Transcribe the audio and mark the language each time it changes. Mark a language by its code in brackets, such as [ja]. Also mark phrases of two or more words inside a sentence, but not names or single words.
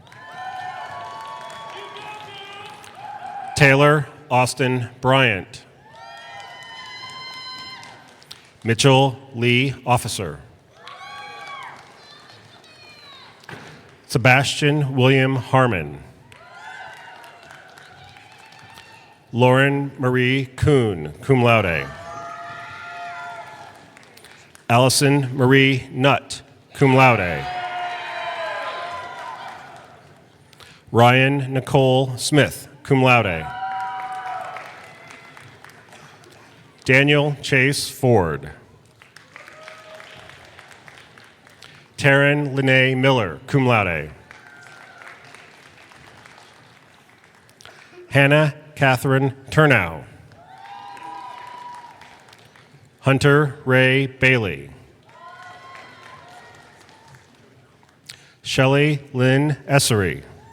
[en] Taylor Austin Bryant. Mitchell Lee Officer. Sebastian William Harmon. [la] Lauren Marie Kuhn, cum laude. Allison Marie Nutt, cum laude. Ryan Nicole Smith, cum laude. [en] Daniel Chase Ford. Taryn Lene Miller, [la] cum laude. [en] Hannah Catherine Turnow. Hunter Ray Bailey. Shelley Lynn Essery.